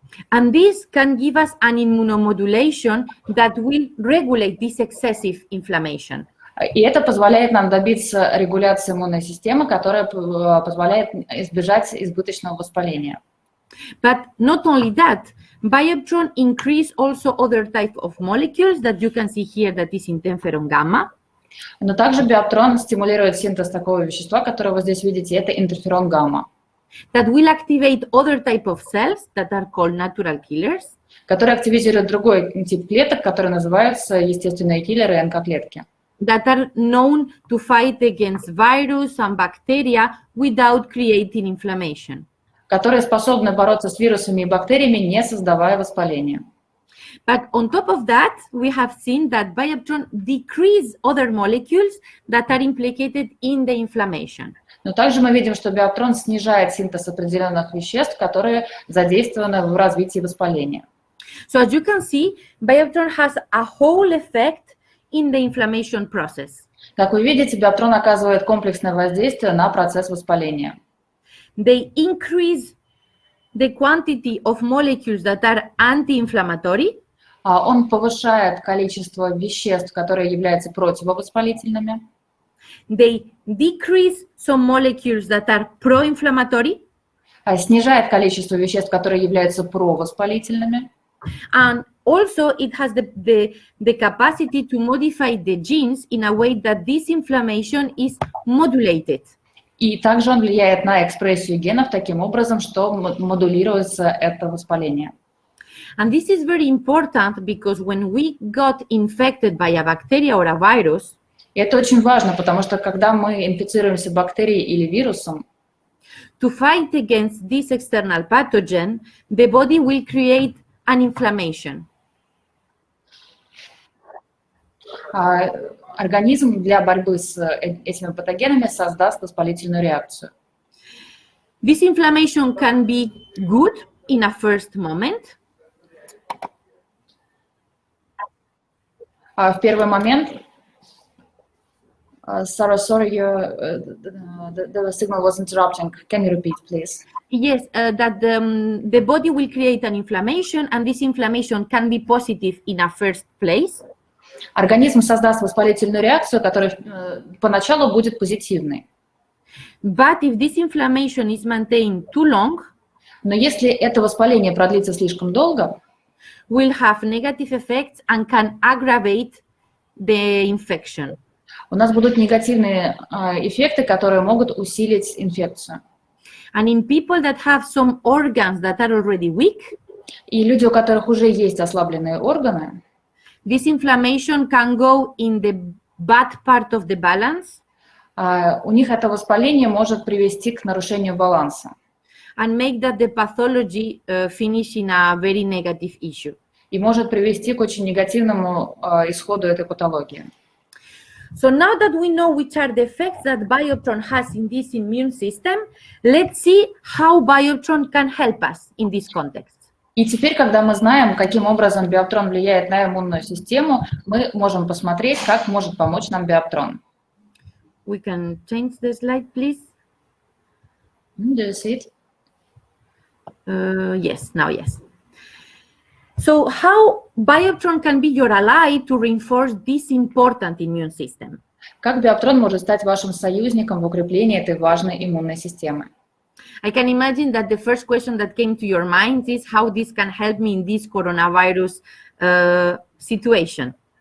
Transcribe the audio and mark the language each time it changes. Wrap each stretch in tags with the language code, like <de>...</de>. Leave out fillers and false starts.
<en>And this can give us an immunomodulation that will regulate this excessive inflammation.</en> <ru>И это позволяет нам добиться регуляции иммунной системы, которая позволяет избежать избыточного воспаления.</ru> <en>But not only that, Bioptrone increase also other type of molecules that you can see here that is interferon gamma.</en> <ru>Но также биоптрон стимулирует синтез такого вещества, которое вы здесь видите, это интерферон гамма,</ru> <en>That will activate other type of cells that are called natural killers.</en> <ru>который активизирует другой тип клеток, которые называются естественные киллеры НК-клетки,</ru> <en>That are known to fight against virus and bacteria without creating inflammation.</en> <ru>которые способны бороться с вирусами и бактериями, не создавая воспаления.</ru> <en>But on top of that, we have seen that Bioptrone decrease other molecules that are implicated in the inflammation.</en> <ru>Но также мы видим, что биоптрон снижает синтез определенных веществ, которые задействованы в развитии воспаления.</ru> <en>So as you can see, Bioptrone has a whole effect in the inflammation process.</en> <ru>Как вы видите, биоптрон оказывает комплексное воздействие на процесс воспаления.</ru> <en>They increase the quantity of molecules that are anti-inflammatory.</en> <ru>Он повышает количество веществ, которые являются противовоспалительными.</ru> <en>They decrease some molecules that are pro-inflammatory.</en> <ru>Снижает количество веществ, которые являются провоспалительными.</ru> <en>And also it has the capacity to modify the genes in a way that this inflammation is modulated.</en> <ru>И также он влияет на экспрессию генов таким образом, что модулируется это воспаление.</ru> <en>And this is very important because when we got infected by a bacteria or a virus,</en> <ru>И это очень важно, потому что когда мы инфицируемся бактерией или вирусом,</ru> <en>to fight against this external pathogen, the body will create an inflammation.</en> <ru>организм для борьбы с этими патогенами создаст воспалительную реакцию.</ru> <en>This inflammation can be good in a first moment.</en> <ru>В первый момент,</ru> <en>Sarah, sorry, the signal was interrupting. Can you repeat, please? Yes, that the body will create an inflammation, and this inflammation can be positive in a first place.</en> <ru>Организм создаст воспалительную реакцию, которая поначалу будет позитивной.</ru> <en>But if this inflammation is maintained too long,</en> <ru>Но если это воспаление продлится слишком долго,</ru> <en>will have negative effects and can aggravate the infection.</en> <ru>у нас будут негативные эффекты, которые могут усилить инфекцию.</ru> <en>And in people that have some organs that are already weak,</en> <ru>И люди, у которых уже есть ослабленные органы,</ru> <en>this inflammation can go in the bad part of the balance</en> <ru>у них это воспаление может привести к нарушению баланса</ru> <en>and make that the pathology finish in a very negative issue.</en> <ru>и может привести к очень негативному исходу этой патологии.</ru> <en>So now that we know which are the effects that Bioptron has in this immune system, let's see how Bioptron can help us in this context.</en> <ru>И теперь, когда мы знаем, каким образом биоптрон влияет на иммунную систему, мы можем посмотреть, как может помочь нам биоптрон.</ru> <en>We can change the slide, please. Do you see it? Yes, now yes. So how Bioptron can be your ally to reinforce this important immune system?</en> <ru>Как биоптрон может стать вашим союзником в укреплении этой важной иммунной системы?</ru> <en>I can imagine that the first question that came to your mind is how this can help me in this coronavirus situation.</en>